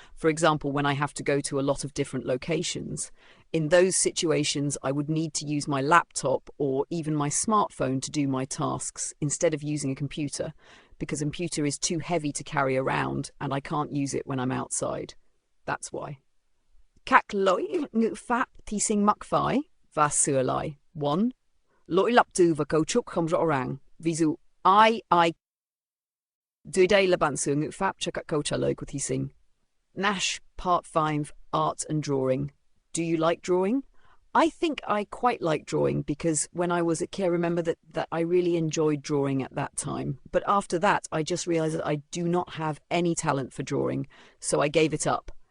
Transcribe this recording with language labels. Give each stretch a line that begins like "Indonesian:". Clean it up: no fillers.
English: For example, when I have to go to a lot of different locations. In those situations, I would need to use my laptop or even my smartphone to do my tasks instead of using a computer, because a computer is too heavy to carry around and I can't use it when I'm outside. That's why.
Vietnamese: Các lỗi ngữ pháp thí sinh mắc phải và sửa lại. 1. Lỗi lặp từ và cấu trúc không rõ ràng. Ví dụ, I. Dưới đây là bản sửa ngữ pháp cho các câu trả lời của thí sinh.
English: Nash, Part 5, Art and Drawing. Do you like drawing? I think I quite like drawing because when I was a kid, I remember that I really enjoyed drawing at that time. But after that, I just realized that I do not have any talent for drawing, so I gave it up.